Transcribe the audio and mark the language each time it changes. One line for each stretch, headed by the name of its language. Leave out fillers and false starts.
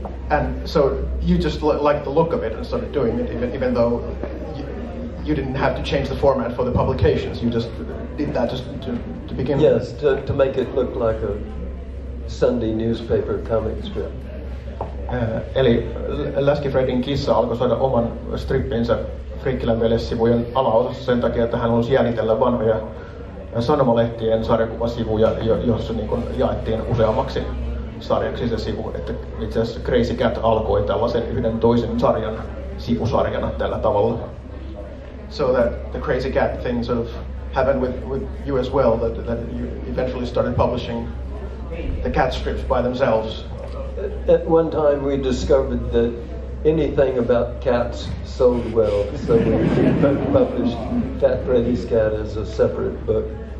English: And so you just liked the look of it and started doing it, even though you didn't have to change the format for the publications. You just did that just to begin with. Yes, to make it look like a Sunday newspaper comic strip.
Finnish: Eli Läski Freddyn kissa alkoi saada oman strippinsä Friikkilän veljessivujen alaosassa sen takia, että hän halusi jäljitellä vanhoja sanomalehtien sarjakuvasivuja, joissa niin kuin jaettiin useammaksi sarjaksi se sivu. Että itse asiassa Crazy Cat alkoi tällaisen yhden toisen sarjan sivusarjana tällä tavalla.
English: So that the Crazy Cat thing sort of happened with you as well, that you eventually started publishing the cat strips by themselves. At one time we discovered that anything about cats sold well, so we published Fat Freddy's Cat as a separate book.